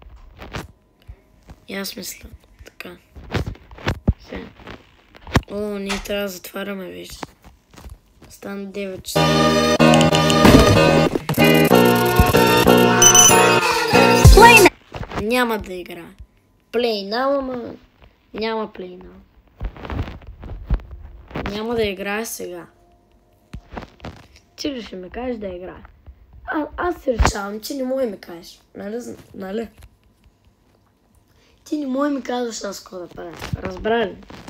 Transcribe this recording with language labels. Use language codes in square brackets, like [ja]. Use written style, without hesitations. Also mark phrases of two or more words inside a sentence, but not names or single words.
[bg] И аз мисля. Така. Сега. Ние трябва да затваряме вече. Стана 9 часа. Няма да играе. [en] Play now, [bg] ама няма [en] play now. [bg] Няма да играе сега. Ти ще ме кажеш да играе. Аз се решавам, че не мога да ми кажеш. Нали? Ти не мога да ми казваш аз какво да правя. Разбра ли?